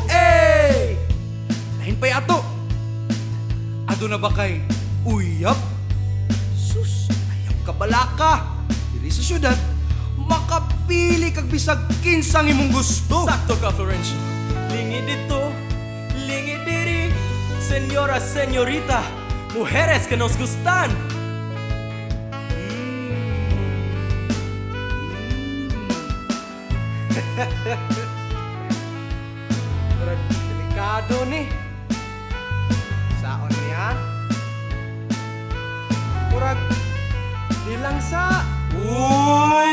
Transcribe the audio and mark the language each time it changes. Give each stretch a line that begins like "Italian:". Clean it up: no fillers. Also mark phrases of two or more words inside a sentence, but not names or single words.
Cebuano: Lahin pa'y ato. Ado na ba kay uyap? Sus, ayaw kabalaka. Diri sa syudad, makapili kag bisag kinsang imong gusto. Sakto ka, Florencio. Lingi dito, lingi diri.
Spanish: Senyora, senyorita, mujeres que nos gustan.
Cebuano: Murag delikado ni. Saon niya? Murag di lang sa...